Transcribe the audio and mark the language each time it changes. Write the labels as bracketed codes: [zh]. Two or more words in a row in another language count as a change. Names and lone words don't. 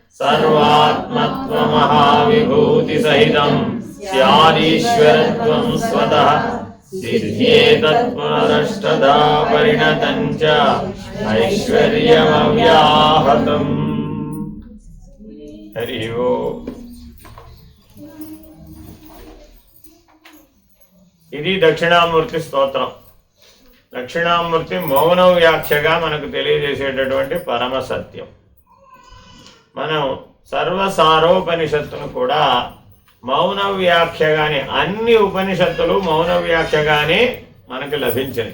[sa] सर्वात्मत्वमहाविभूतिसहितं स्यादीश्वरत्वं स्वतः सिद्ध्येतत्पुनरष्टधा परिणतं च ऐश्वर्यमव्याहतम्। हरि ओम्। [te] ఇది దక్షిణామూర్తి స్తోత్రం. దక్షిణామూర్తి మౌన వ్యాఖ్యగా మనకు తెలియజేసేటటువంటి పరమ సత్యం. మనం సర్వసారోపనిషత్తును కూడా మౌన వ్యాఖ్యగానే, అన్ని ఉపనిషత్తులు మౌన వ్యాఖ్యగానే మనకు లభించాయి.